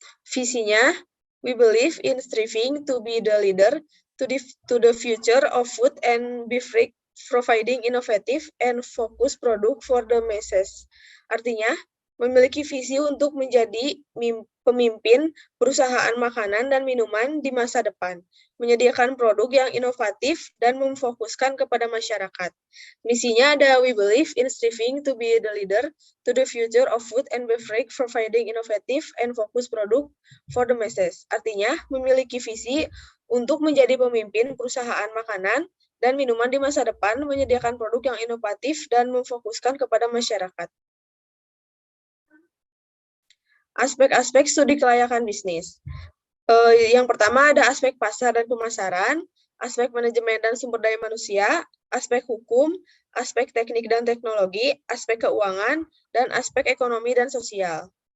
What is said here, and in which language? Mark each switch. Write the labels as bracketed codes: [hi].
[en] Visinya, we believe in striving to be the leader to the future of food and beverage, providing innovative and focused product for the masses. [id] Artinya, memiliki visi untuk menjadi pemimpin perusahaan makanan dan minuman di masa depan, menyediakan produk yang inovatif dan memfokuskan kepada masyarakat. Misinya ada, [en] we believe in striving to be the leader to the future of food and beverage, providing innovative and focused product for the masses. [id] Artinya, memiliki visi untuk menjadi pemimpin perusahaan makanan dan minuman di masa depan, menyediakan produk yang inovatif dan memfokuskan kepada masyarakat. Aspek-aspek studi kelayakan bisnis. Yang pertama ada aspek pasar dan pemasaran, aspek manajemen dan sumber daya manusia, aspek hukum, aspek teknik dan teknologi, aspek keuangan, dan aspek ekonomi dan sosial.